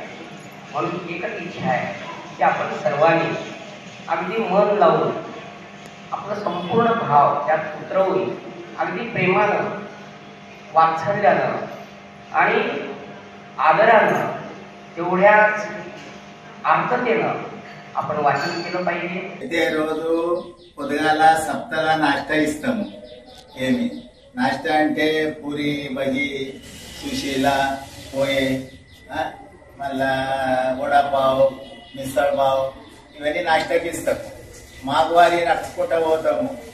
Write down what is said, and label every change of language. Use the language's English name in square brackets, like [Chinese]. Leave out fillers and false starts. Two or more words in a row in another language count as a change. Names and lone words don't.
[Marathi] म्हणून एकच इच्छा आहे की आपण सर्वांनी अगदी मन लावून आपलं संपूर्ण भाव त्यात उतरवून अगदी प्रेमानं वात्सल्यानं आणि आदरानं तेवढ्याच आर्ततेनं आपण वाचन केलं पाहिजे। [Telugu] రోజు పొద్దుగాల సప్తగా నాస్తా ఇస్తాము। ఏమి నాస్తా అంటే పూరి బజీ సుశీల పోయే మళ్ళా వడపావ్ మిసల్ పావ్ ఇవన్నీ నాస్టాకి ఇస్తాం। మాఘవారి నడుచుకుంటూ పోతాము।